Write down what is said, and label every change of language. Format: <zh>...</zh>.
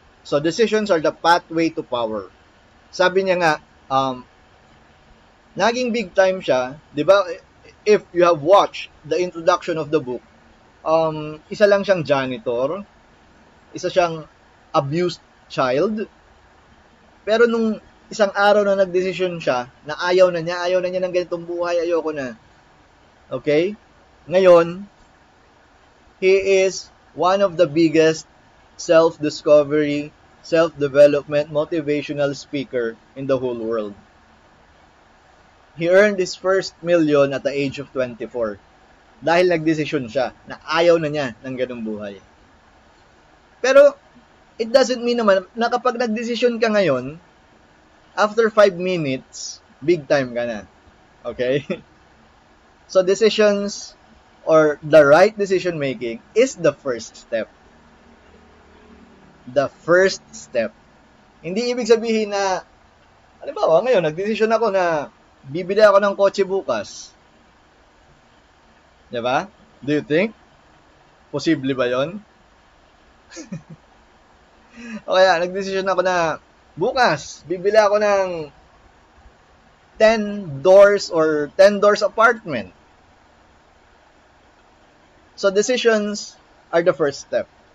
<en>So, decisions are the pathway to power.</en> <tl>Sabi niya nga, naging big time siya, di ba?</tl> <en>If you have watched the introduction of the book,</en> <tl>isa lang siyang janitor, isa siyang abused child, pero nung isang araw na nagdesisyon siya, na ayaw na niya ng ganitong buhay, ayoko na. Okay?</tl> <en>Ngayon, he is one of the biggest self-discovery, self-development, motivational speaker in the whole world. He earned his first million at the age of 24</en> <tl>dahil nagdesisyon siya na ayaw na niya ng ganung buhay. Pero,</tl> <en>it doesn't mean</en> <tl>naman na kapag nagdesisyon ka ngayon, after 5 minutes, big time ka na. Okay?</tl> <en>So, decisions or the right decision making is the first step. The first step.</en> <tl>Hindi ibig sabihin na, halimbawa, ngayon, nagdesisyon ako na bibili ako ng kotse bukas. Diba?</tl> <en>Do you think?</en> <tl>Posible ba yon? O kaya, nagdesisyon ako na bukas, bibili ako ng 10 doors or 10 doors apartment.</tl> <en>So, decisions are the first step.</en>